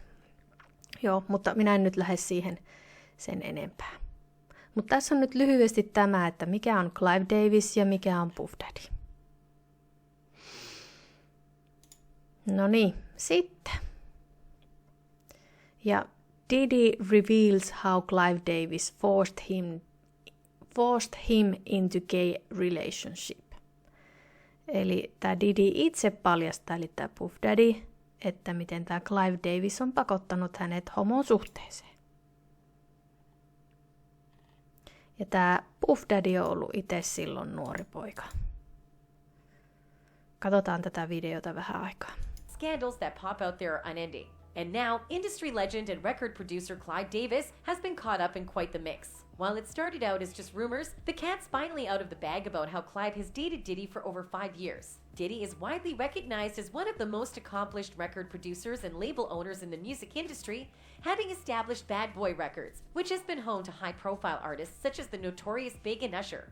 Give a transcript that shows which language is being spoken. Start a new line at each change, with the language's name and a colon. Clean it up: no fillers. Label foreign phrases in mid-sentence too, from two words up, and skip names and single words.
Finnish: Joo, mutta minä en nyt lähde siihen sen enempää. Mutta tässä on nyt lyhyesti tämä, että mikä on Clive Davis ja mikä on Puff Daddy. No niin, sitten.
English: Ja Diddy reveals how Clive Davis forced him into gay relationship.
Finnish: Eli tämä Diddy itse paljastaa, eli tämä Puff Daddy, että miten tämä Clive Davis on pakottanut hänet homosuhteeseen. Ja tämä Puff Daddy on ollut itse silloin nuori poika. Katsotaan tätä videota vähän aikaa.
English: Scandals that pop out there are unending. And now, industry legend and record producer Clive Davis has been caught up in quite the mix. While it started out as just rumors, the cat's finally out of the bag about how Clive has dated Diddy for over 5 years. Diddy is widely recognized as one of the most accomplished record producers and label owners in the music industry, having established Bad Boy Records, which has been home to high-profile artists such as the notorious Big and Usher.